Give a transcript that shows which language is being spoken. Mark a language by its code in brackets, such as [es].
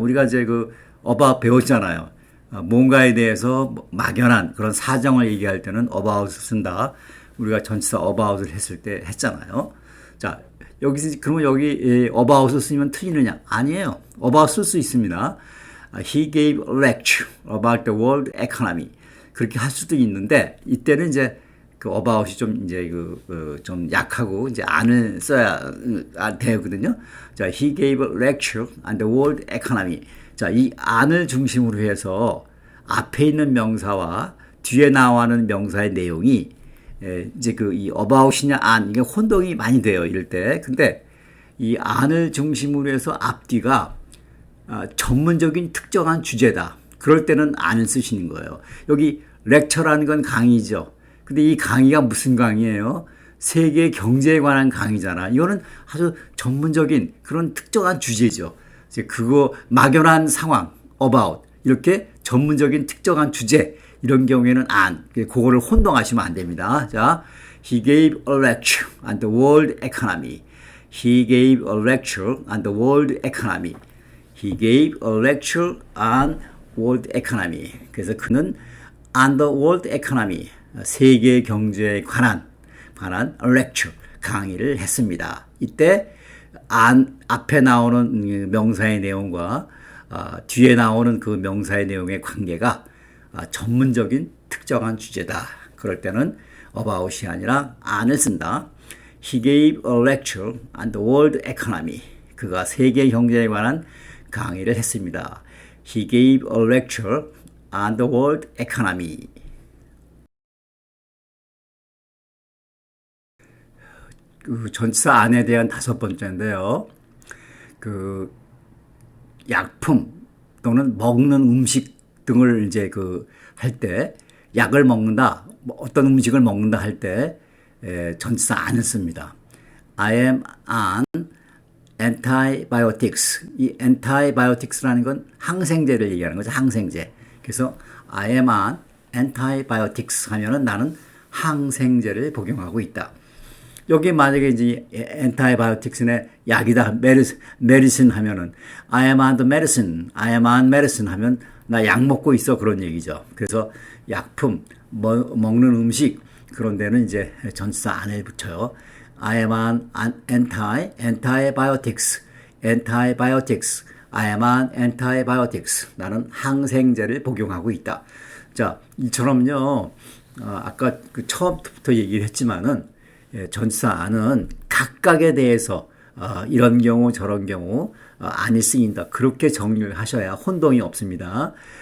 [ko] 우리가 이제 그 about 배웠잖아요. 뭔가에 대해서 막연한 그런 사정을 얘기할 때는 about을 쓴다. 우리가 전치사 about을 했을 때 했잖아요. 자, 그러면 여기 about을 쓰면 틀리느냐? 아니에요. about 쓸 수 있습니다. [en] He gave a lecture about the world economy. [ko] 그렇게 할 수도 있는데 이때는 이제 그 about이 좀 이제 좀 약하고 이제 안을 써야 되거든요. [en] 자, he gave a lecture on the world economy. [ko] 자, 이 안을 중심으로 해서 앞에 있는 명사와 뒤에 나와는 명사의 내용이 이제 이 about이냐 안 이게 혼동이 많이 돼요. 이럴 때. 근데 이 안을 중심으로 해서 앞뒤가 전문적인 특정한 주제다. 그럴 때는 안을 쓰시는 거예요. 여기 렉처라는 건 강의죠. 근데 이 강의가 무슨 강의예요? 세계 경제에 관한 강의잖아. 이거는 아주 전문적인 그런 특정한 주제죠. 이제 그거 막연한 상황, about 이렇게 전문적인 특정한 주제 이런 경우에는 안, 그거를 혼동하시면 안 됩니다. [en] 자, he gave a lecture on the world economy. He gave a lecture on the world economy. He gave a lecture on world economy. [ko] 그래서 그는 [en] on the world economy, [ko] 세계 경제에 관한 lecture, 강의를 했습니다. 이때 앞에 나오는 명사의 내용과 뒤에 나오는 그 명사의 내용의 관계가 전문적인 특정한 주제다. 그럴 때는 about이 아니라 on을 쓴다. [en] He gave a lecture on the world economy. [ko] 그가 세계 경제에 관한 강의를 했습니다. [en] He gave a lecture on the world economy. [ko] 그 전치사 안에 대한 다섯 번째인데요. 그 약품 또는 먹는 음식 등을 이제 할 때 약을 먹는다, 어떤 음식을 먹는다 할 때 전치사 안을 씁니다. [en] I am on antibiotics. [ko] 이 antibiotics라는 건 항생제를 얘기하는 거죠. 항생제. 그래서 [en] I am on antibiotics [ko] 하면은 나는 항생제를 복용하고 있다. 여기 만약에 이제 antibiotics의 약이다, medicine 하면은 [en] I am on the medicine, I am on medicine [ko] 하면 나 약 먹고 있어 그런 얘기죠. 그래서 약품, 먹는 음식 그런 데는 이제 전치사 안에 붙여요. [en] I am on antibiotics, antibiotics. I am on antibiotics. [ko] 나는 항생제를 복용하고 있다. 자, 이처럼요. 아까 처음부터 얘기를 했지만은 전치사 안은 각각에 대해서 이런 경우 저런 경우 안이 쓰인다. 그렇게 정리를 하셔야 혼동이 없습니다.